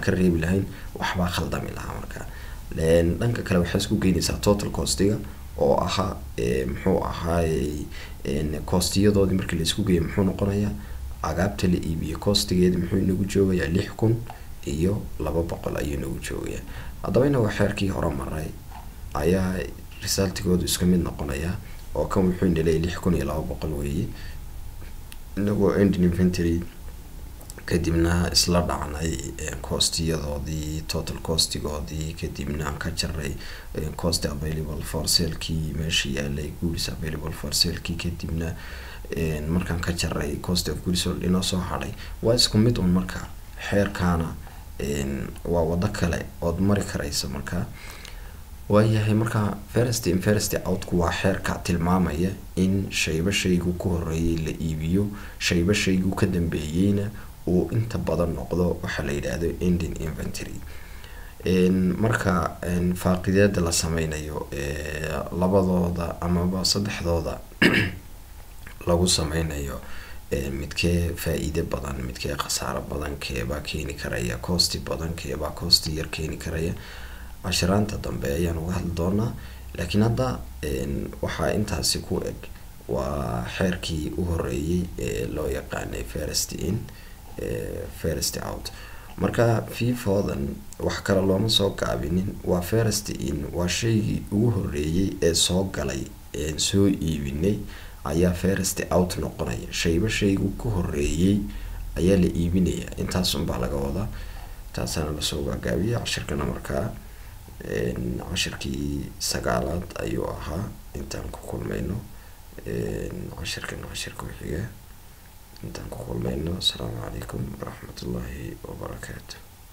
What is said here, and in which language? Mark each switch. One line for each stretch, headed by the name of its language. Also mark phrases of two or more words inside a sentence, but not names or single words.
Somali: ka reebi lahayn waxba khaldami lahaa marka leen dhanka kale waxa isku geynaysaa
English: total cost-
Somali: ga oo aha muxuu ahaay cost-yadoodii markii la isku geeyo muxuu noqonayaa agaabta la iibiyo cost-geeda muxuu inagu joogayaa 6000 iyo 200 ayuu inagu joogayaa haddaba inagu xeerkii hore maray ayaa result-goodu isku mid noqonaya oo kan wuxuu inay 6000 iyo 200 weeye inagu
English: ending inventory
Somali: kadibna isla dhacnay cost-yadoodii
English: total cost-
Somali: goodii kadibna aan ka jaray
English: cost available for sale-
Somali: kii meeshii yaalay
English: goods available for sale-
Somali: kii kadibna markaan ka jaray
English: cost of goods sold
Somali: inoo soo haray waa isku mid un marka xeerkaana waa wada kale oo mari karaysa marka waayahay marka
English: first out
Somali: ku waa xeerka tilmaamaya in shaygu ku horeeyay la iibiyo shaygu ka dambeeyayna oo inta badan noqdo waxa la yiraahdo
English: ending inventory
Somali: marka faaqideeda la sameynayo labadooda ama saddexdooda lagu sameynayo midkee faa'iido badan midkee khasaaro badan keeba keeni karaya cost badan keeba cost yar keeni karaya asharaanta dambe ayaan uga hadli doonaa laakiin hadda waxa intaasi ku eg waa xeerkii u horeeyay loo yaqaanay
English: first out
Somali: marka fiifoodan wax kale looma soo gaabinin waa
English: first in
Somali: waa shaygii ugu horeeyay ee soo galay soo iibinay ayaa
English: first out
Somali: noqonaya shaygu ku horeeyay ayaa la iibinaya intaas un baa laga wadaa taasana la soo gaabiyay casharkana markaa cashirkii 9aad ayuu ahaa intaan ku kulmayno cashirka xiga intaan ku kulmayno.
Arabic: السلام عليكم ورحمة الله وبركاته.